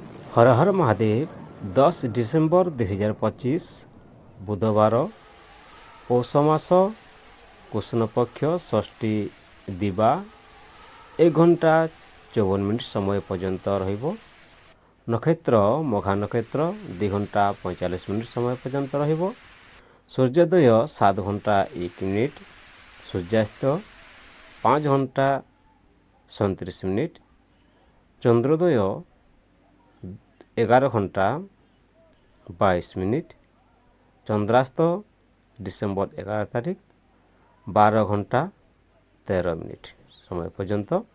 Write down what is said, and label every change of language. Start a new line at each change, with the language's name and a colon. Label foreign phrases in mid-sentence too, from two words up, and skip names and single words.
Odia: ହର ହର ମହାଦେବ 10 ଡିସେମ୍ବର 2025 ବୁଧବାର ପୌଷ ମାସ କୃଷ୍ଣ ପକ୍ଷ ଷଷ୍ଠୀ ଦିବା 1 ଘଣ୍ଟା 54 ମିନିଟ ସମୟ ପର୍ଯ୍ୟନ୍ତ ରହିବ। ନକ୍ଷତ୍ର ମଘା ନକ୍ଷତ୍ର 2 ଘଣ୍ଟା 45 ମିନିଟ ସମୟ ପର୍ଯ୍ୟନ୍ତ ରହିବ। ସୂର୍ଯ୍ୟୋଦୟ 7 ଘଣ୍ଟା 1 ମିନିଟ, ସୂର୍ଯ୍ୟାସ୍ତ 5 ଘଣ୍ଟା 37 ମିନିଟ, ଚନ୍ଦ୍ରୋଦୟ 11 ଘଣ୍ଟା 22 ମିନିଟ, ଚନ୍ଦ୍ରାସ୍ତ ଡିସେମ୍ବର 11 ତାରିଖ 12 ଘଣ୍ଟା 13 ମିନିଟ ସମୟ ପର୍ଯ୍ୟନ୍ତ।